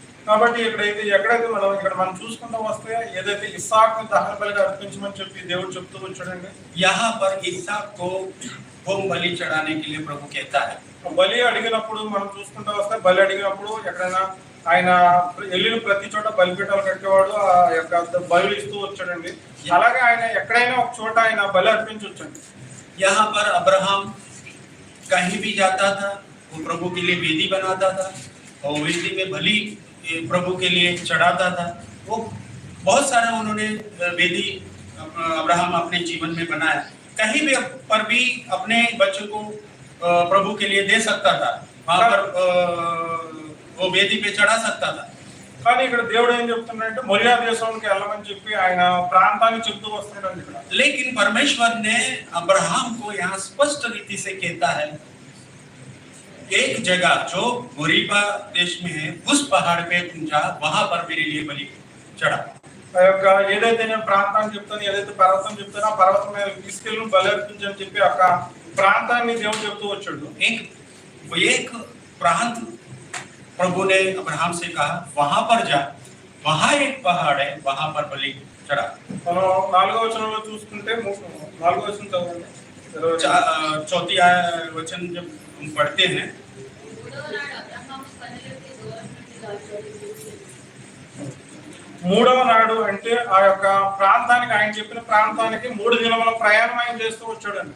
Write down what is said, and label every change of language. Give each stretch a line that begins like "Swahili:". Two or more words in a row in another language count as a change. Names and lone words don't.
Telugu: కాబట్టి ఎక్కడైతే మనం చూసుకుంటూ వస్తే ఏదైతే ఇస్సాకుని దహన బలిగా అర్పించమని చెప్పి దేవుడు చెప్తూ వచ్చాడండి,
Hindi: यहाँ पर इसहाक को होम बलि चढ़ाने के लिए प्रभु कहता है।
Telugu: బలి అడిగినప్పుడు మనం చూసుకుంటూ వస్తే బలి అడిగినప్పుడు ఎక్కడైనా ఆయన వెళ్ళిన ప్రతి చోట బలిపీఠాలు కట్టేవాడు, ఆ యొక్క బలి ఇస్తూ వచ్చాడండి. అలాగే ఆయన ఎక్కడైనా ఒక చోట ఆయన బలి అర్పించవచ్చండి.
Hindi: यहाँ पर अब्राहम कहीं भी जाता था, वो प्रभु के लिए वेदी बनाता था और वेदी में बलि प्रभु के लिए चढ़ाता था। वो बहुत सारा उन्होंने वेदी अब्राहम अपने जीवन में बनाया। कहीं भी पर भी अपने बच्चों को प्रभु के लिए दे सकता था, वहां पर वो वेदी पे चढ़ा सकता था।
Telugu: కానీ ఇక్కడ దేవుడు ఏం చెప్తున్నాడంటే మొరియా దేశానికి వెళ్ళమని చెప్పి ఆయన ప్రాంతాన్ని చెప్తూ వస్తున్నాడు ఇక్కడ.
Hindi: लेकिन परमेश्वर ने अब्राहम को यहाँ स्पष्ट रीति से कहता है, एक जगह जो मोरीबा देश में है, उस पहाड़ पे तुम जा, वहां पर मेरे लिए बलि चढ़ा।
Telugu: ఆ యొక్క ఏదైతే నేను ప్రాంతాన్ని చెప్తాను, ఏదైతే పర్వతం చెప్తానో ఆ పర్వతం మీద తీసుకెళ్ళి బలి అర్పించని చెప్పి ఒక ప్రాంతాన్ని దేవుడు చెప్తూ వచ్చాడు.
Hindi: एक प्रांत प्रभु ने अब्राहम से कहा, वहां पर जा, वहां एक पहाड़ है, वहां पर बलि चढ़ा।
Telugu: మనం 4వ వచనంలో చూసుకుంటే 4వ వచనం చదవండి.
Hindi: चौथी वचन जब हम पढ़ते हैं,
Telugu: మూడవ నాడు అంటే ఆ యొక్క ప్రాంతానికి ఆయన చెప్పిన ప్రాంతానికి 3 దినముల ప్రయాణం ఆయన చేస్తూ వచ్చాడండి.